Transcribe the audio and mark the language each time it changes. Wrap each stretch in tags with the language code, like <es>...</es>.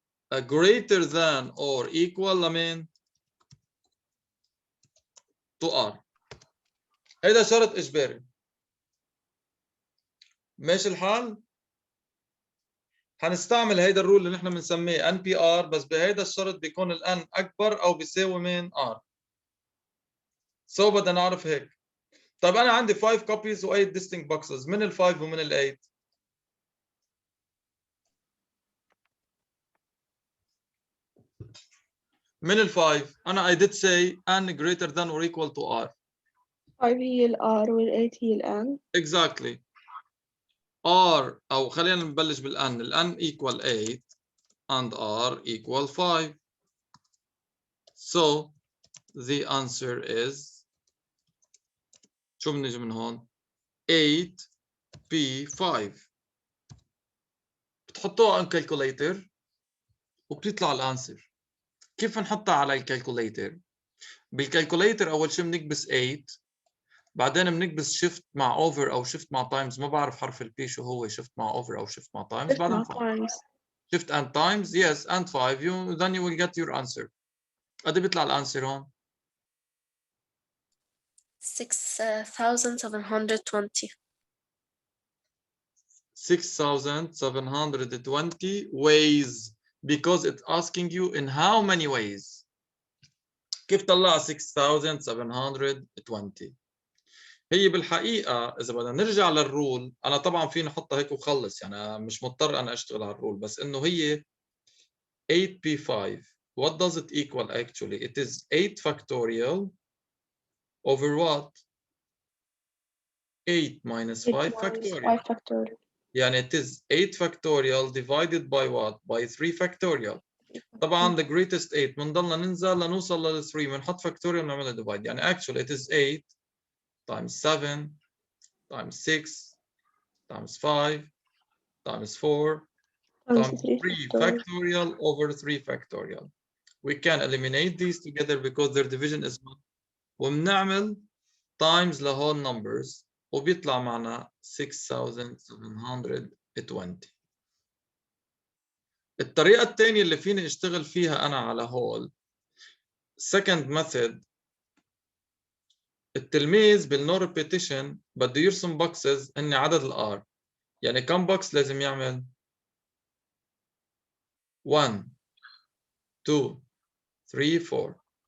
<en>A greater than or equal to R.</en> <ar>هيدا شرط إجباري. ماشي الحال؟ حنستعمل هيدا الرول اللي نحن بنسميه NPR بس بهيدا الشرط بيكون ال N أكبر أو بيساوي R. So بدنا نعرف هيك. طيب أنا عندي 5 copies و 8 distinct boxes. من ال 5 ومن ال 8؟ من ال 5 أنا</ar> <en>I did say N greater than or equal to R.</en> <ar>5 هي ال R وال 8 هي ال N.</ar> <en>Exactly.</en> <ar>R أو خلينا نبلش بال N.</ar> <en>ال N equal 8 and R equal 5. So the answer is</en> <ar>شو بنجي من هون؟</ar> <en>8P5.</en> <ar>بتحطوها</ar> <en>on calculator</en> <ar>وبتطلع الانسر. كيف نحطها على الكالكوليتر؟ بالكالكوليتر أول شيء بنكبس 8 بعدين بنكبس شيفت مع اوفر او شيفت مع تايمز، ما بعرف حرف البي شو هو، شيفت مع اوفر او شيفت مع تايمز، بعدين 5</ar> <en>times. shift and times, yes, and 5, then you will get your answer.</en> <ar>قد بيطلع الانسر هون؟</ar> <en>6,720. 6,720 ways, because it's asking you in how many ways.</en> <ar>كيف طلع 6,720؟ هي بالحقيقة إذا بدنا نرجع للرول، أنا طبعا فيني أحطها هيك وخلص، يعني مش مضطر أنا أشتغل على الرول، بس إنه هي 8p5.</ar> <en>What does it equal actually? It is 8 factorial over what? 8 minus 5 factorial. 5 factorial. يعني it is 8 factorial divided by what? By 3 factorial.</en> <ar>طبعا</ar> <en>the greatest</en> <ar>8 بنضلنا ننزل لنوصل لل 3 بنحط factorial ونعملها divide.</ar> <en>يعني actually it is 8 times 7 times 6 times 5 times 4 times 3 factorial over 3 factorial. We can eliminate these together because their division is 1.</en> <ar>وبنعمل times لهول numbers وبيطلع معنا 6,720. الطريقة الثانية اللي فيني اشتغل فيها أنا على هول</ar> <en>second method،</en> <ar>التلميذ بالنو ريبيتيشن بده يرسم boxes هن عدد الار، يعني كم box لازم يعمل؟ 1 2 3 4.</ar>